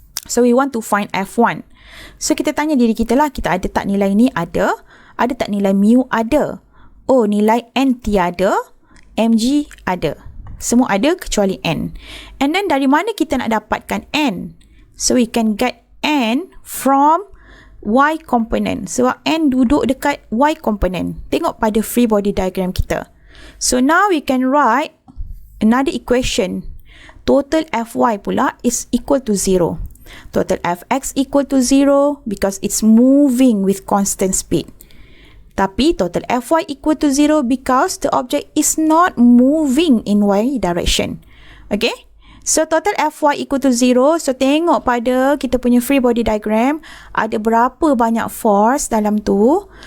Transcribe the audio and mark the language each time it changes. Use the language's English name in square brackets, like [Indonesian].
[Malay] So, [English] we want to find F1. [Malay] So, kita tanya diri kita lah, kita ada tak nilai ni? Ada. Ada tak nilai mu? Ada. Oh, nilai n tiada. Mg ada. Semua ada kecuali n. And then, dari mana kita nak dapatkan n? [English] So, we can get n from Y component. [Malay] Sebab n duduk dekat Y component. Tengok pada free body diagram kita. [English] So, now we can write another equation Total Fy pula is equal to 0. Total Fx equal to 0 because it's moving with constant speed. Tapi total Fy equal to 0 because the object is not moving in y direction. Okay? So total Fy equal to 0. [Malay] So tengok pada kita punya free body diagram, ada berapa banyak force dalam tu.